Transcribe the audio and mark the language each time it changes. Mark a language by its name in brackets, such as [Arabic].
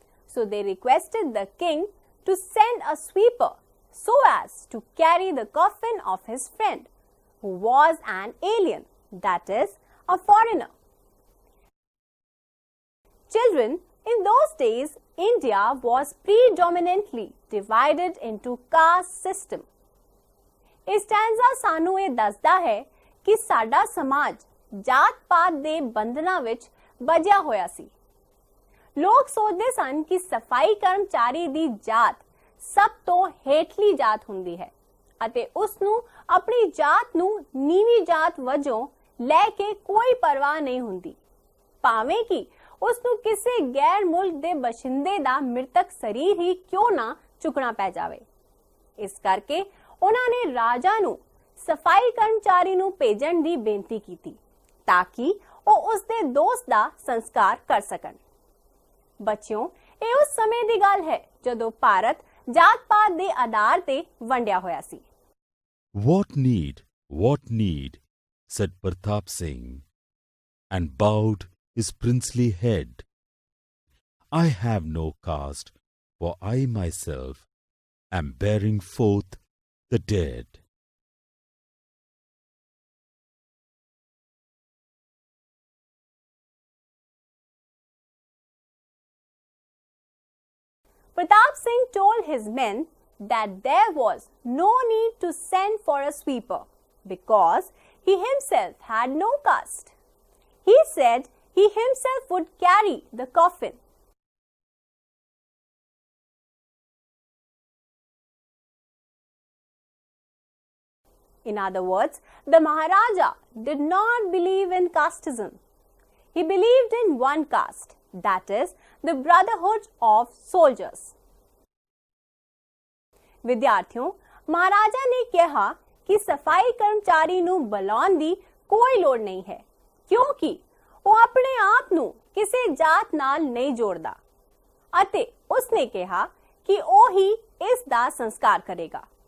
[English] So they requested the king to send a sweeper so as to carry the coffin of his friend, who was an alien, that is, a foreigner. Children, in those days, India was predominantly divided into caste system. [Punjabi] ਇਸ ਸਟੈਂਜ਼ਾ ਸਾਨੂੰ ਇਹ ਦੱਸਦਾ ਹੈ ਕਿ ਸਾਡਾ ਸਮਾਜ ਜਾਤ-ਪਾਤ ਦੇ ਬੰਧਨਾਂ ਵਿੱਚ ਬੱਝਿਆ ਹੋਇਆ ਸੀ। ਲੋਕ ਸੋਚਦੇ ਸਨ ਕਿ ਸਫਾਈ ਕਰਮਚਾਰੀ ਦੀ ਜਾਤ ਸਭ ਤੋਂ ਹੇਠਲੀ ਜਾਤ ਹੁੰਦੀ ਹੈ ਅਤੇ ਉਸ ਨੂੰ ਆਪਣੀ ਜਾਤ ਨੂੰ ਨੀਵੀਂ ਜਾਤ ਵਜੋਂ ਲੈ ਕੇ ਕੋਈ ਪਰਵਾਹ ਨਹੀਂ ਹੁੰਦੀ, ਭਾਵੇਂ ਕਿ ਉਸ ਨੂੰ ਕਿਸੇ ਗੈਰ ਮੁਲਕ ਦੇ ਬਸ਼ਿੰਦੇ ਦਾ ਮ੍ਰਿਤਕ ਸਰੀਰ ਹੀ ਕਿਉਂ ਨਾ ਚੁੱਕਣਾ ਪੈ ਜਾਵੇ। ਇਸ ਕਰਕੇ ਉਹਨਾਂ ਨੇ ਰਾਜਾ ਨੂੰ ਸਫਾਈ ਕਰਮਚਾਰੀ ਨੂੰ ਭੇਜਣ ਦੀ ਬੇਨਤੀ ਕੀਤੀ ਤਾਂ ਕਿ ਉਹ ਉਸ ਦੇ ਦੋਸਤ ਦਾ ਸੰਸਕਾਰ ਕਰ ਸਕਣ। ਬੱਚਿਓ, ਇਹ ਉਸ ਸਮੇਂ ਦੀ ਗੱਲ ਹੈ ਜਦੋਂ ਭਾਰਤ ਜਾਤ-ਪਾਤ ਦੇ ਆਧਾਰ ਤੇ ਵੰਡਿਆ ਹੋਇਆ ਸੀ। [English] What need, said Pratap Singh, and bowed his princely head. I have no caste, for I myself am bearing forth the dead. Pratap Singh told his men that there was no need to send for a sweeper because he himself had no caste. He said he himself would carry the coffin. In other words, the Maharaja did not believe in casteism. He believed in one caste, that is, the brotherhood of soldiers. [Punjabi] ਵਿਦਿਆਰਥੀਓ, Maharaja ਨੇ ਕਿਹਾ ਕਿ ਸਫਾਈ ਕਰਮਚਾਰੀ ਨੂੰ ਬੁਲਾਉਣ ਦੀ ਕੋਈ ਲੋੜ ਨਹੀਂ ਹੈ ਕਿਉਂਕਿ ਉਹ ਆਪਣੇ ਆਪ ਨੂੰ ਕਿਸੇ ਜਾਤ ਨਾਲ ਨਹੀਂ ਜੋੜਦਾ ਅਤੇ ਉਸਨੇ ਕਿਹਾ ਕਿ ਉਹ ਹੀ ਇਸ ਦਾ ਸੰਸਕਾਰ ਕਰੇਗਾ।